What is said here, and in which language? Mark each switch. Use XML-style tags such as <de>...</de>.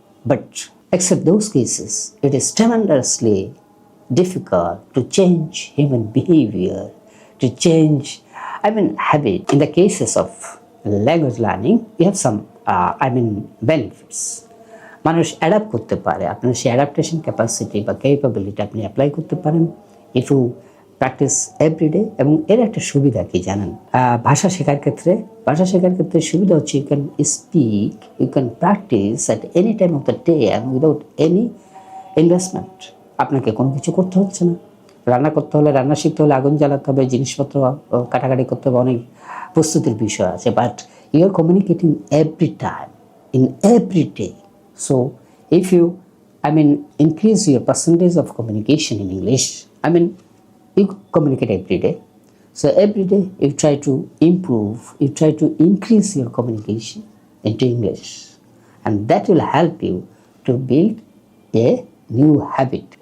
<en>But except those cases, it is tremendously difficult to change human behavior, to change habit. In the cases of language learning, you have some benefits.</en> <bn>মানুষ adapt করতে পারে, আপনার সেই adaptation capacity বা capability আপনি apply করতে পারেন</bn> <en>If you practise every day.</en> <bn>এবং এর একটা সুবিধা কি জানেন? ভাষা শেখার ক্ষেত্রে সুবিধা হচ্ছে</bn> <en>You can speak, you can practise at any time of the day and without any investment.</en> <bn>আপনাকে কোনো কিছু করতে হচ্ছে না। রান্না করতে হলে, রান্না শিখতে হলে আগুন জ্বালাতে হবে, জিনিসপত্র কাটাকাটি করতে হবে, অনেক প্রস্তুতির বিষয় আছে।</bn> <en>But you are communicating every time, in every day. So if you increase your percentage of communication in English, you communicate every day. So every day you try to improve, you try to increase your communication into English, and that will help you to build a new habit.</en>